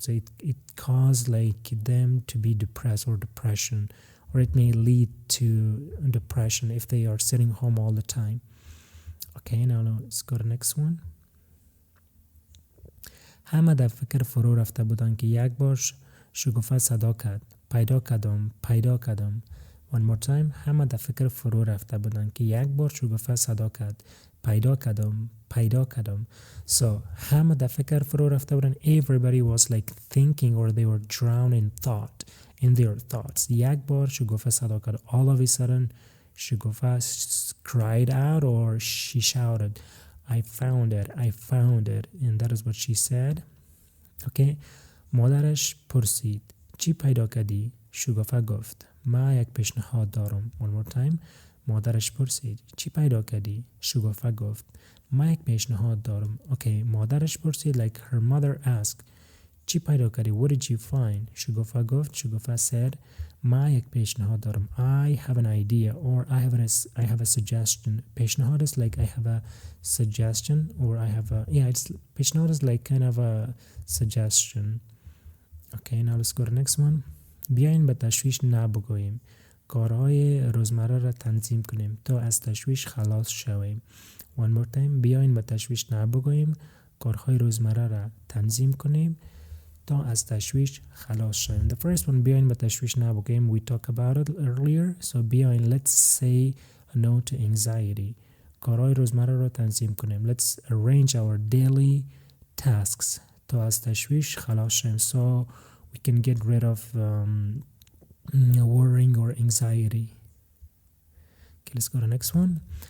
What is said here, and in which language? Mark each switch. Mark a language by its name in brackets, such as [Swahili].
[English] So it caused like them to be depressed or depression, or it may lead to depression if they are sitting home all the time. Okay, now let's go to the next one. [Persian] همه در فکر فرو رفته بودند که یک بار شکوفه صدا کرد پیدا کردم. [English] One more time. [Persian] همه در فکر فرو رفته بودند که یک بار شکوفه صدا کرد پیدا کردم. So همه در فکر فرو رفته بودند. [English] Everybody was like thinking, or they were drowned in their thoughts. [Persian] یک بار شکوفه صدا کرد. [English] All of a sudden شکوفه cried out, or she shouted, I found it, and that is what she said. Okay. [Persian] مادرش پرسید چی پیدا کردی؟ شکوفه گفت من یک پیشنهاد دارم. [English] One more time. [Persian] مادرش پرسید چی پیدا کردی؟ شکوفه گفت من یک پیشنهاد دارم. [English] Okay. [Persian] مادرش پرسید [English] like her mother asked [Persian] چی پیدا کردی؟ [English] What did you find? [Persian] شکوفه said من یک پیشنهاد دارم. [English] I have an idea, or I have a suggestion. پیشنهاد is like I have a suggestion, or I have a پیشنهاد is like kind of a suggestion. Okay, now let's go to the next one. [Persian] بیاین به تشویش نبگوییم. کارهای روزمره را تنظیم کنیم تا از تشویش خلاص شویم. [English] One more time. [Persian] بیاین به تشویش نبگوییم. کارهای روزمره را تنظیم کنیم تا از تشویش خلاص شویم. [English] The first one, [Persian] بیاین به تشویش نبگوییم, [English] we talked about it earlier. So بیاین, let's say no to anxiety. [Persian] کارهای روزمره را تنظیم کنیم. [English] Let's arrange our daily tasks [Persian] تا از تشویش خلاص شویم. [English] So we can get rid of worrying or anxiety. Okay, let's go to the next one.